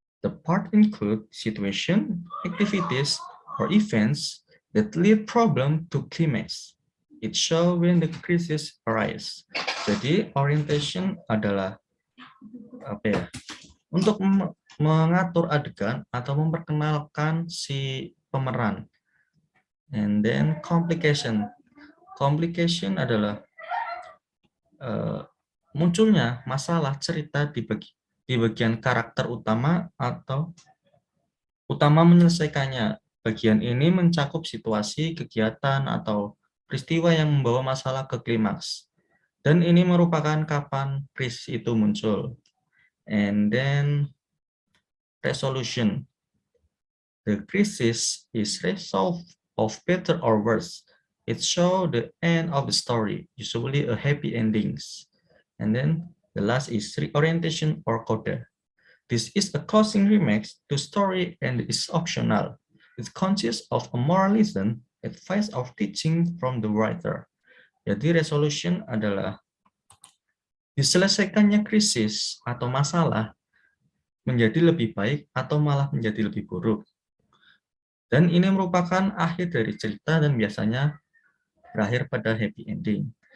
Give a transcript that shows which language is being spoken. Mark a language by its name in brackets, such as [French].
[English] The part include situation, activities, or events that lead problem to climax. It show when the crisis arise. [Indonesian] Jadi orientation adalah apa ya? Untuk mengatur adegan atau memperkenalkan si pemeran. [English] And then complication. [Indonesian] Complication adalah munculnya masalah cerita di bagian karakter utama atau utama menyelesaikannya. Bagian ini mencakup situasi, kegiatan, atau peristiwa yang membawa masalah ke klimaks. Dan ini merupakan kapan krisis itu muncul. [English] And then resolution. The crisis is resolved of better or worse. It shows the end of the story, usually a happy endings. And then the last is reorientation or coda. This is a closing remix to story and is optional. It consists of a moral lesson, advice of teaching from the writer. [Indonesian] Jadi resolution adalah diselesaikannya krisis atau masalah menjadi lebih baik atau malah menjadi lebih buruk. Dan ini merupakan akhir dari cerita dan biasanya berakhir pada happy ending.